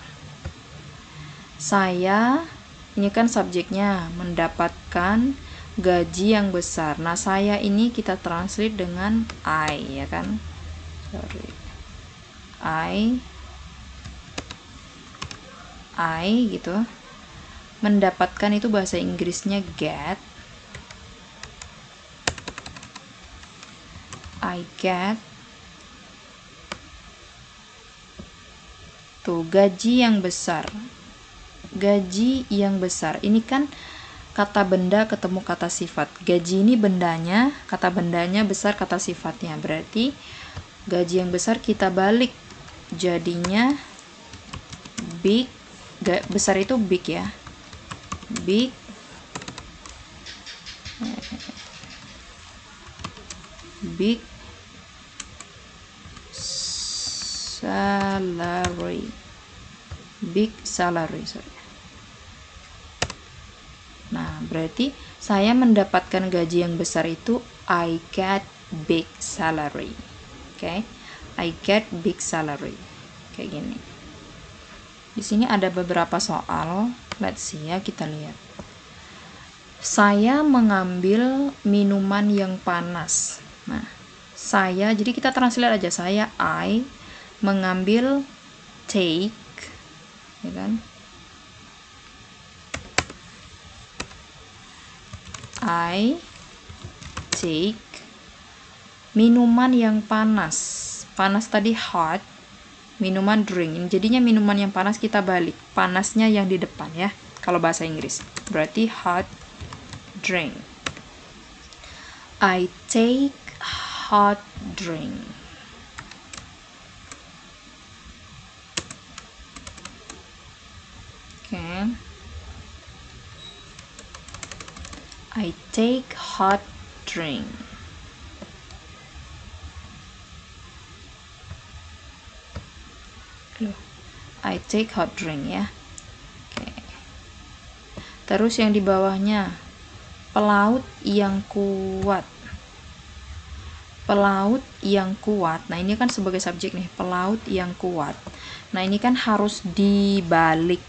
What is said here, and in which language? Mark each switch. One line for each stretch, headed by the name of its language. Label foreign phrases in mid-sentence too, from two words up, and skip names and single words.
Indonesian: Saya, ini kan subjeknya, mendapatkan gaji yang besar. Nah, saya ini kita translate dengan I, ya kan? Sorry. I gitu. Mendapatkan itu bahasa Inggrisnya get.
English: I get
Indonesian: tuh gaji yang besar. Gaji yang besar. Ini kan kata benda ketemu kata sifat. Gaji ini bendanya, kata bendanya besar, kata sifatnya. Berarti gaji yang besar kita balik. Jadinya big. Besar itu big ya. Big salary. Big salary, sorry. Nah, berarti saya mendapatkan gaji yang besar itu
English: I get big salary.
Indonesian: Oke.
English: I get big salary.
Indonesian: Kayak gini. Di sini ada beberapa soal.
English: Let's see
Indonesian: ya, kita lihat. Saya mengambil minuman yang panas. Nah, saya, jadi kita translate aja. Saya I mengambil take, ya kan?
English: I take
Indonesian: minuman yang panas. Panas tadi hot, minuman drink. Jadinya minuman yang panas kita balik. Panasnya yang di depan ya. Kalau bahasa Inggris. Berarti
English: hot drink. I take hot drink.
Indonesian: Okay.
English: I take hot drink. I take hot drink ya. Okay.
Indonesian: Terus yang di bawahnya, pelaut yang kuat. Pelaut yang kuat. Nah, ini kan sebagai subjek nih, pelaut yang kuat. Nah, ini kan harus dibalik.